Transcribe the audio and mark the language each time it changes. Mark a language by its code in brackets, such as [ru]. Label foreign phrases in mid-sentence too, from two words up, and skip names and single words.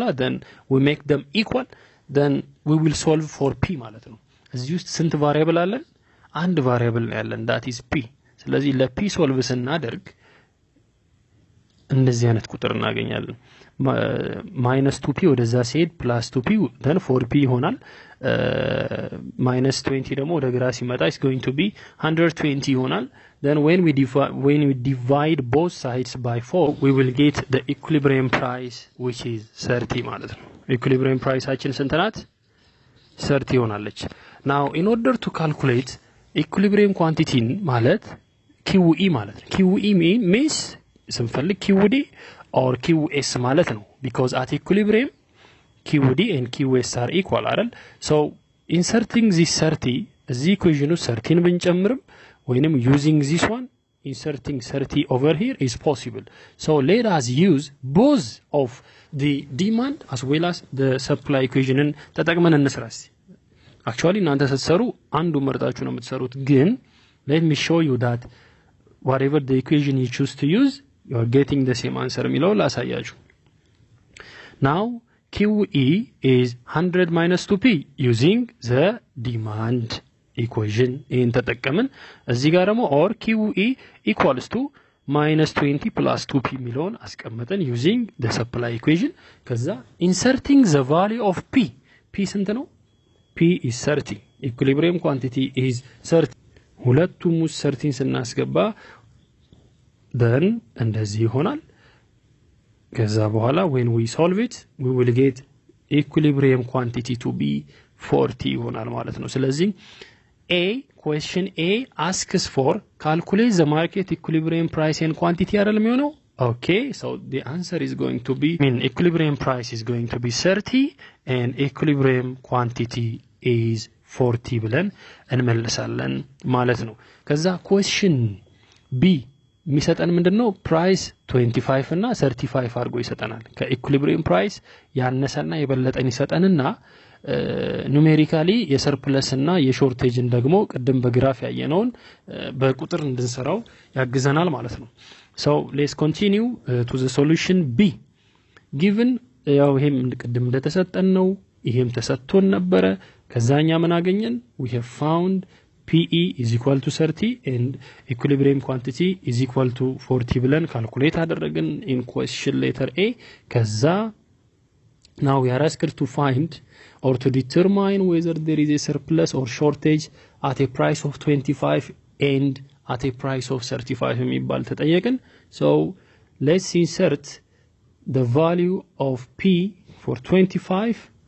[en] Then we make them equal, then we will solve for p [am] ማለት ነው. እዚህ ውስጥ ስንት ቫሪያብል አለን? አንድ ቫሪያብል ነው ያለን, [en] that is p. [am] ስለዚህ ለp ሶልቭ ስናደርግ እንደዚህ አይነት ቁጥር እናገኛለን -2p ወደዛ ሲሄድ +2p then 4p ይሆናል -20 ደግሞ ወደ ግራ ሲመጣ [en] is going to be 120 [am] ይሆናል [en] then when we divide both sides by 4 we will get the equilibrium price which is 30 [am] ማለት ነው [en] equilibrium priceአችን [am] ስንት ናት 30 ይሆናለች [en] now in order to calculate equilibrium quantity [am] ማለት QE ማለት [en] ነው QE means ስንፈልግ QD or QS [am] ማለት ነው [en] because at equilibrium QD and QS are equal አይደል so inserting this 30 [am] እዚህ equation ውስጥ 30 ብንጨምርም ወይንም [en] using this one inserting 30 over here is possible so let us use both of the demand as well as the supply equation [am] ተጠቅመን እንስራስ [en] actually [am] እናንተ ስትሰሩ አንዱ መርጣችሁ ነው የምትሰሩት ግን [en] let me show you that whatever the equation you choose to use you are getting the same answer [am] የሚለው ላሳያችሁ [en] now QE is 100 minus 2p using the demand equation in [am] ተጠቀምን እዚህ ጋር ደግሞ [en] or QE equals to minus 20 plus 2p [am] የሚለውን አስቀምጠን [en] using the supply equation ከዛ inserting the value of p [am] ስንት ነው [en] p is 30 equilibrium quantity is 30 [am] ሁለቱም ውስጥ 30 ስናስገባ [en] then [am] እንደዚህ ይሆናል ከዛ በኋላ [en] when we solve it we will get equilibrium quantity to be 40 ይሆናል [am] ማለት ነው ስለዚህ [en] question A asks for calculate the market equilibrium price and quantity [am] አይደለም የሚሆነው [en] okay so the answer is going to be equilibrium price is going to be 30 and equilibrium quantity is 40 [am] ብለን እንመልሳለን ማለት ነው ከዛ [en] question B [am] የሚሰጠን ምንድነው ፕራይስ 25 እና 35 አድርጎ ይሰጠናል ከኢኩሊብሪየም ፕራይስ ያነሰና የበለጠን ይሰጠንና ኑሜሪካሊ የሰርፕለስ እና የሾርቴጅን ደግሞ ቀደም በግራፍ ያየነውን በቁጥር እንድንሰራው ያግዘናል ማለት ነው [en] so let's continue to the solution B given [am] ያው ይሄም ቀደም እንደተሰጠን ነው ይሄም ተሰጥቶን ነበር ከዛኛ ምን አገኘን [en] we have found PE is equal to 30 and equilibrium quantity is equal to 40 [am] ብለን ካልኩሌት አደረግን [en] in question letter A ከዛ now we are asked to find or to determine whether there is a surplus or shortage at a price of 25 and at a price of 35 [am] የሚባል ተጠየቅን [en] so let's insert the value of P for 25